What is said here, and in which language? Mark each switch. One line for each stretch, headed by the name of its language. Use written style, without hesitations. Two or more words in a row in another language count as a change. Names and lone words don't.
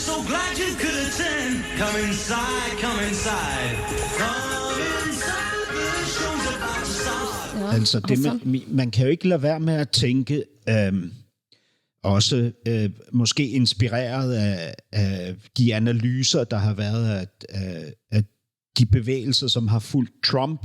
English: glad you could attend. Come inside, come inside. Come inside, the show's about to start.
Danish: Altså, man kan jo ikke lade være med at tænke, også måske inspireret af de analyser, der har været af de bevægelser, som har fulgt Trump.